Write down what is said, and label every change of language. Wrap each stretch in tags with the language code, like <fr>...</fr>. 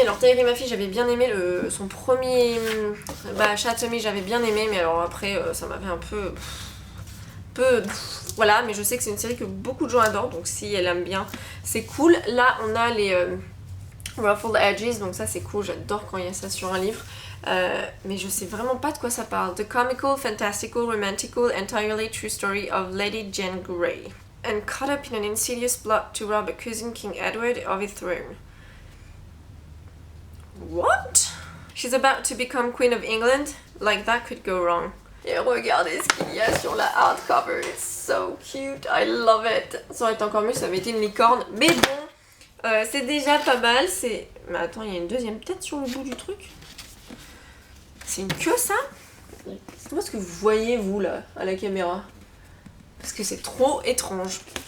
<fr>Alors Tahereh Mafi j'avais bien aimé son premier Shatomi, j'avais bien aimé mais alors après ça m'avait un peu voilà, mais je sais que c'est une série que beaucoup de gens adorent donc si elle aime bien c'est cool. Là on a les Ruffled Edges donc ça c'est cool, j'adore quand il y a ça sur un livre. Mais je sais vraiment pas de quoi ça parle.</fr> <en>The comical, fantastical, romantical, entirely true story of Lady Jane Grey and caught up in an insidious plot to rob a cousin King Edward of his throne. What? She's about to become Queen of England? Like that could go wrong.</en> <fr>Et regardez ce qu'il y a sur la hardcover.</fr> <en>It's so cute. I love it.</en> <fr>Ça aurait été encore mieux, ça avait été une licorne. Mais bon, c'est déjà pas mal. Mais attends, il y a une deuxième tête sur le bout du truc. C'est une queue ça? Dites-moi ce que vous voyez vous là, à la caméra. Parce que c'est trop étrange.</fr>